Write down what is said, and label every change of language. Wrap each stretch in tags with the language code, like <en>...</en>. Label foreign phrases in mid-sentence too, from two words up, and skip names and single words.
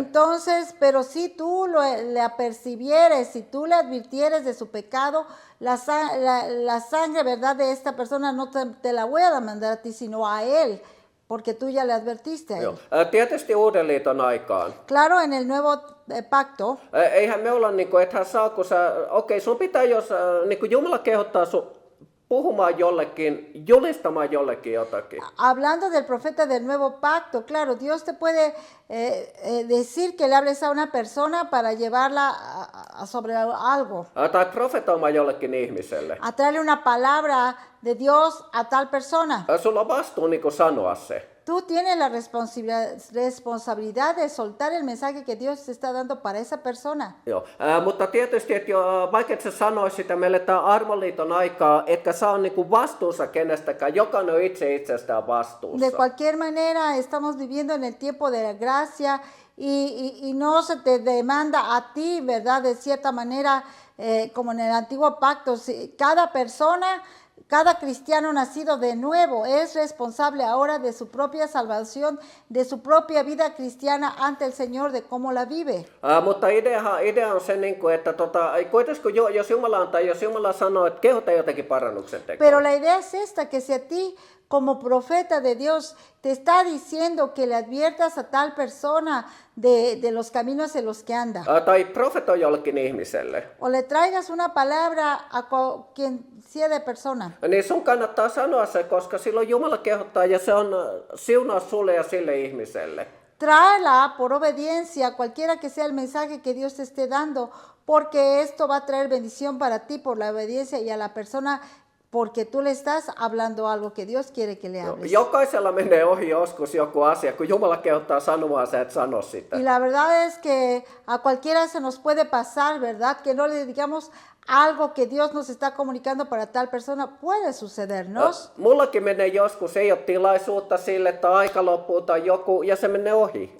<es>Entonces, pero si tú le apercibieres, si tú le advirtieres de su pecado, la sangre, ¿verdad?, de esta persona no te la voy a demandar a ti, sino a él. Porque tú ya le advertiste a él.</es> <fi>Tietysti Uuden liiton aikaan.</fi> <es>Claro, en el nuevo pacto.</es> <fi>Eihän me olla niinku, ethän saa, kun sä, sun pitää, jos niinku Jumala kehottaa sun puhumaan jollekin, julistamaan jollekin jotakin.</fi> <es>Hablando del profeta del nuevo pacto, claro, Dios te puede decir que le hables a una persona para llevarla sobre algo.</es> <fi>Tai profetoimaan jollekin ihmiselle.</fi> <es>A traerle una palabra de Dios a tal persona.</es> <fi>Sulla on vastuu niinku sanoa se.</fi> <es>Tú tienes la responsabilidad de soltar el mensaje que Dios te está dando para esa persona.</es> <fi>Joo, mutta tietysti, että vaikka et sä sanois sitä, meille tämä armoliiton aikaa, etkä sä ole niinku vastuussa kenestäkään, jokainen on itse itsestään vastuussa.</fi> <es>De cualquier manera, estamos viviendo en el tiempo de la gracia y no se te demanda a ti, ¿verdad? De cierta manera, como en el antiguo pacto, cada persona, cada cristiano nacido de nuevo es responsable ahora de su propia salvación, de su propia vida cristiana ante el Señor, de cómo la vive.</es> <fi>Mutta idea on se, että kuitenkin jos Jumala antaa, jos Jumala sanoo, että kehota jotenkin parannuksen tekoon.</fi> <es>Pero la idea es esta, que si a ti como profeta de Dios te está diciendo que le adviertas a tal persona de los caminos en los que anda.</es> <fi>Tai profetoi jollekin ihmiselle.</fi> <es>O le traigas una palabra a quien sea de persona.</es> <fi>Niin sun kannattaa sanoa se, koska silloin Jumala kehottaa ja se on siunaus sulle ja sille ihmiselle.</fi> <es>Tráela por obediencia, cualquiera que sea el mensaje que Dios te esté dando, porque esto va a traer bendición para ti por la obediencia y a la persona, porque tú le estás hablando algo que Dios quiere que le hables.</es> <fi>Jokaisella menee ohi joskus joku asia, kun Jumala kehottaa sanomaan, sä et sano sitä.</fi> <es>Y la verdad es que a cualquiera se nos puede pasar, ¿verdad? Que no le digamos algo que Dios nos está comunicando para tal persona, puede sucedernos.</es> <fi>Mullakin menee joskus, ei ole tilaisuutta sille, tai aika loppuu tai joku, ja se menee ohi.</fi>